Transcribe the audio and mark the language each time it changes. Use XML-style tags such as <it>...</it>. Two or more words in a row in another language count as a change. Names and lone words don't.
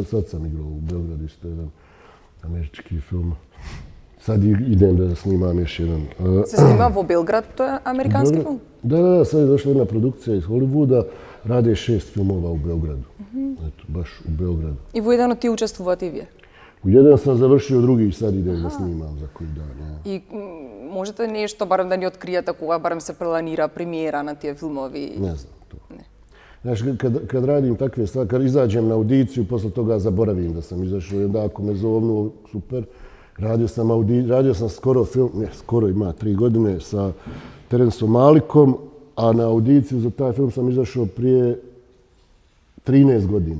<bs>Sad sam igrao u Beogradu, isto jedan američki film. Sad idem da snimam još jedan.</bs> <mk>Се снима во Белград, то е американски филм?</mk> <bs>Da, sad je došla jedna produkcija iz Hollywooda, rade 6 filmova u Beogradu. Eto, baš u Beogradu.</bs> <mk>I во еден од тие учествувате и вие?</mk> <bs>U jedan sam završio, drugi sad idem da snimam za koji dan.</bs> <mk>И можете нешто, барем да ни откриете кога барем се планира премиера на тие филмови?</mk> <bs>Ne znam to. Znaš, kad radim takve stvari, kad izađem na audiciju, posle toga zaboravim da sam izašao i onda ako me zovnu, super. Radio sam skoro film, skoro ima 3 godine sa Terensom Malikom, a na audiciju za taj film sam izašao prije 13 godina.</bs>